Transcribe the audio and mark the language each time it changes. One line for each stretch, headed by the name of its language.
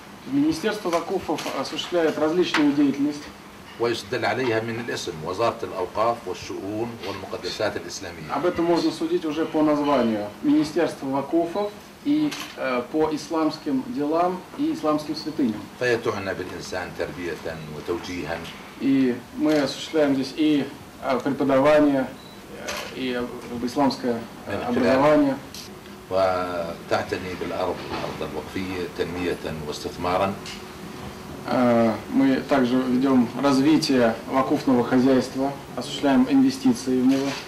Russian: Министерство вакуфов осуществляет различную деятельность.
Arabic: ويستدل عليها من الاسم وزارة الأوقاف والشؤون والمقدسات الإسلامية.
Russian: Об этом можно судить уже по названию. Министерство вакуфов и по исламским делам и исламским святыням.
Arabic: فهي تعنى بالإنسان تربية وتوجيها.
Russian: И мы осуществляем здесь и преподавание, и исламское образование.
Arabic: وتعتني بالأرض الوقفية تنمية واستثمارا.
Russian: Мы также ведем развитие вакуфного хозяйства, осуществляем инвестиции в него.